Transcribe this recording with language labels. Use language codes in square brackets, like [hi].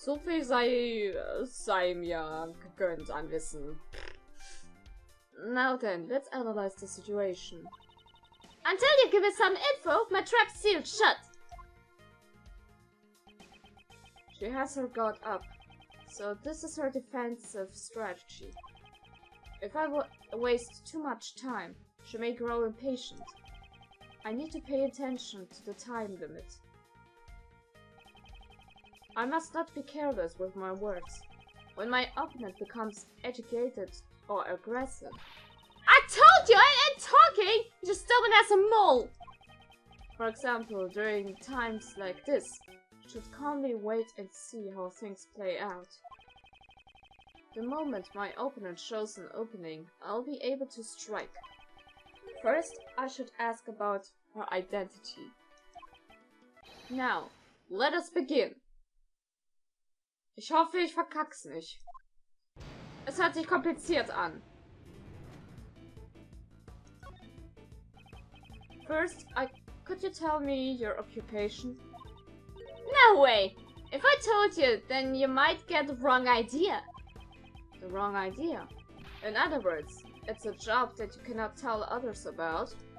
[de] So viel sei mir gegönnt an Wissen. [en] Now then, let's analyze the situation. Until you give us some info, my trap's sealed shut. She has her guard up, so this is her defensive strategy. If I waste too much time, she may grow impatient. I need to pay attention to the time limit. I must not be careless with my words. When my opponent becomes agitated or aggressive... I told you I ain't talking! You're stubborn as a mole! For example, during times like this, you should calmly wait and see how things play out. The moment my opponent shows an opening, I'll be able to strike. First, I should ask about her identity. Now, let us begin. [de] Ich hoffe, ich verkack's nicht. Es hört sich kompliziert an. [en] First, could you tell me your occupation? No way! If I told you, then you might get the wrong idea. The wrong idea? In other words, it's a job that you cannot tell others about.